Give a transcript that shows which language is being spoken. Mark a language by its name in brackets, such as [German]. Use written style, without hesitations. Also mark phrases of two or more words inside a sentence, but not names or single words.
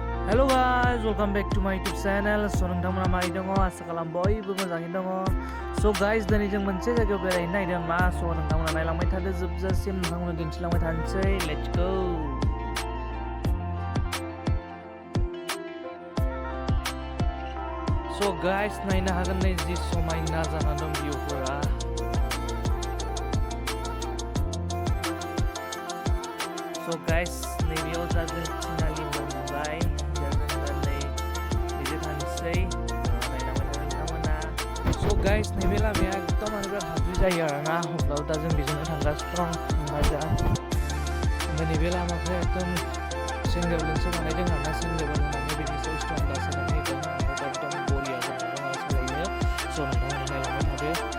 [English] Hello guys, welcome back to my YouTube channel. [Bodo] So नोंथांमोना मारै दङ आसा खालाम बयबो मोजाङैनो दङ. [English] So guys, [Bodo] दिनै जों मोनसे जायगायाव बेरायनो नागिरदों मा so नोंथांमोना नायलांबाय थादो जोबजासिम नोंथांमोना दिन्थिलांबाय थानोसै. [English] Let's go. So guys, [Bodo] नायनो हागोन नै जि समायना जाना दं भिउफोरा. [English] So guys, [Bodo] नैबेयाव जागोन finally मोनबाय. [English] So guys, [Bodo] नैबे लामाया एकदम बिराद हाद्रि जायो आरोना अब्लाबो दा जों बेजोंनो थांगासिनो दं दा ओमफ्राय नैबे लामाखौ एकदम सेन्देलजोंसो बानायदों आरोना सेन्देल होनानै बेनिसो स्टन दासोनानै दं एकदम बरिया जाना दं सालायनो स' नोंथांमोना नायलांबाय थादो.